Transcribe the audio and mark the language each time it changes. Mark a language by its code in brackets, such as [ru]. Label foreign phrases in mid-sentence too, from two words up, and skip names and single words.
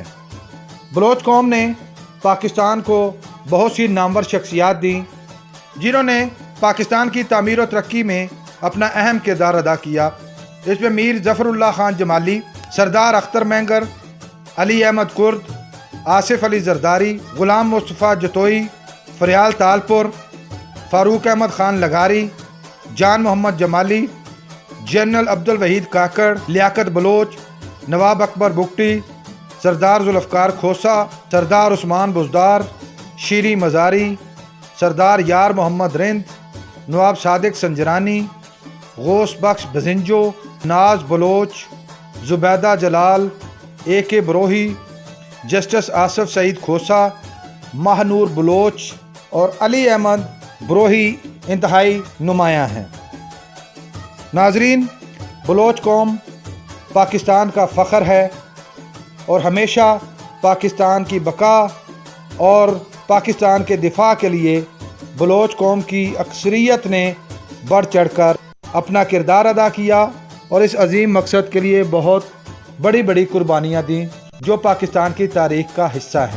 [ur] بلوچ قوم نے پاکستان کو بہت سی نامور شخصیات دیں جنہوں نے پاکستان کی تعمیر و ترقی میں اپنا اہم کردار ادا کیا۔ اس میں میر ظفر اللہ خان جمالی، سردار اختر مینگر، علی احمد کرد، आसिफ अली जरदारी, गुलाम मुस्तफ़ा जतोई, फरियाल तालपुर, फारूक अहमद खान लगारी, जान मोहम्मद जमाली, जनरल अब्दुल वहीद काकड़, लियाकत बलोच, नवाब अकबर बुगटी, सरदार जुल्फ़कार खोसा, सरदार उस्मान बुज़दार, शीरी मज़ारी, सरदार यार मोहम्मद रिंद, नवाब सादिक संजरानी, गौस बख्श बजिंजो, नाज बलोच, जुबैदा जलाल, AK बरोही, जस्टिस आसिफ सईद खोसा, مہانور بلوچ اور علی احمد بروہی انتہائی نمایاں ہیں. ناظرین، بلوچ قوم پاکستان کا فخر ہے اور ہمیشہ پاکستان کی بقا اور پاکستان کے دفاع کے لیے بلوچ قوم کی اکثریت نے بڑھ چڑھ کر اپنا کردار ادا کیا اور اس عظیم مقصد کے لیے بہت بڑی بڑی قربانیاں دی جو پاکستان کی تاریخ کا حصہ ہیں.